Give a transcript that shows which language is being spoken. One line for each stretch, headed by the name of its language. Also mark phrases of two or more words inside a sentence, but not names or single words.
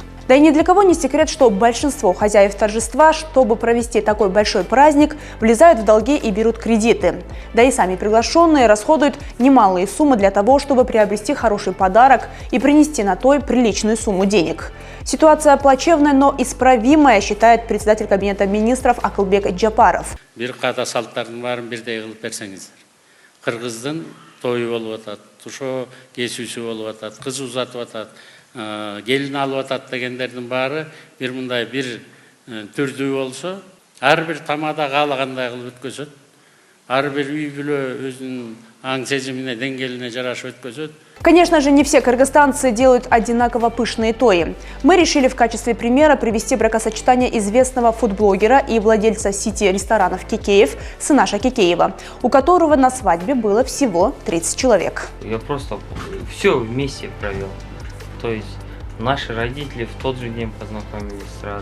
Russian: Да и ни для кого не секрет, что большинство хозяев торжества, чтобы провести такой большой праздник, влезают в долги и берут кредиты. Да и сами приглашенные расходуют немалые суммы для того, чтобы приобрести хороший подарок и принести на той приличную сумму денег. Ситуация плачевная, но исправимая, считает председатель Кабинета министров Акылбек Джапаров.
Kyrgyz: Кыргыздын тою болуп атат, тушо кесүүсү болуп атат, кыз узатып атат, келин алып атат дегендердин баары бир мындай бир түрдүү болсо, ар бир тамада каалагандай кылып өткөзөт. Ар бир үй бүлө өзүнүн аң сезимине, деңгээлине жарашып өткөзөт.
Russian: Конечно же, не все кыргызстанцы делают одинаково пышные тои. Мы решили в качестве примера привести бракосочетание известного фудблогера и владельца сети ресторанов Кикеев, Сынаша Кикеева, у которого на свадьбе было всего 30 человек. Я просто все вместе провел. То есть наши родители в тот же день познакомились сразу.